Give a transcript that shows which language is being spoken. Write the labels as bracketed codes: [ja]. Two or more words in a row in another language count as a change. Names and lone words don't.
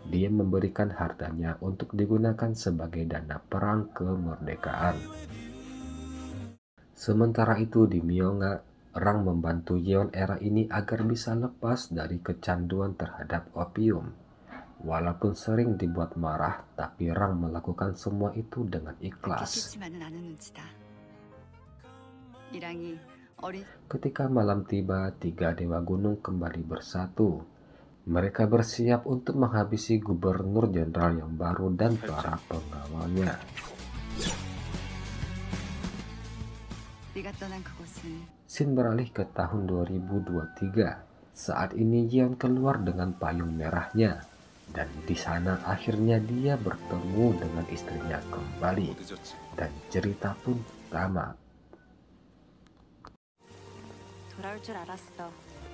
[id] dia memberikan hartanya untuk digunakan sebagai dana perang kemerdekaan. Sementara itu di Myonga, Rang membantu Yeon era ini agar bisa lepas dari kecanduan terhadap opium. Walaupun sering dibuat marah, tapi Rang melakukan semua itu dengan ikhlas. [ko] 느꼈지만은 않은 눈치다. 이랑이 어린 [id] Ketika malam tiba, tiga dewa gunung kembali bersatu. Mereka bersiap untuk menghabisi gubernur jenderal yang baru dan para pengawalnya. [ko] 네가 떠난 그곳은 [id] Scene beralih ke tahun 2023. Saat ini Yeon keluar dengan payung merahnya. Dan di sana akhirnya dia bertemu dengan istrinya kembali. [ko] 늦었지. [id] Dan cerita pun tamat. [ko] 돌아올 줄 알았어.